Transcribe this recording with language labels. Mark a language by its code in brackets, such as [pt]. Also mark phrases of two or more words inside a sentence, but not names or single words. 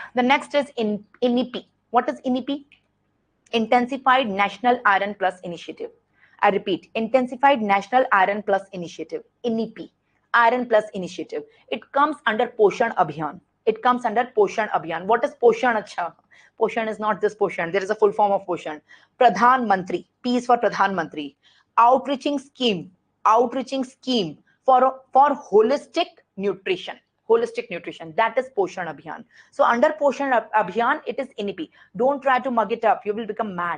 [en] The next is INIP. What is INIP? Intensified National Iron Plus Initiative. I repeat, Intensified National Iron Plus Initiative, INIP, Iron Plus Initiative. It comes under Poshan Abhiyan. It comes under Poshan Abhiyan. What is Poshan? Acha? Poshan is not this Poshan. There is a full form of Poshan. Pradhan Mantri, P is for Pradhan Mantri. Outreaching scheme for holistic nutrition. Holistic nutrition, that is Poshan Abhiyan. So under Poshan Abhiyan, it is INIP. Don't try to mug it up. You will become mad.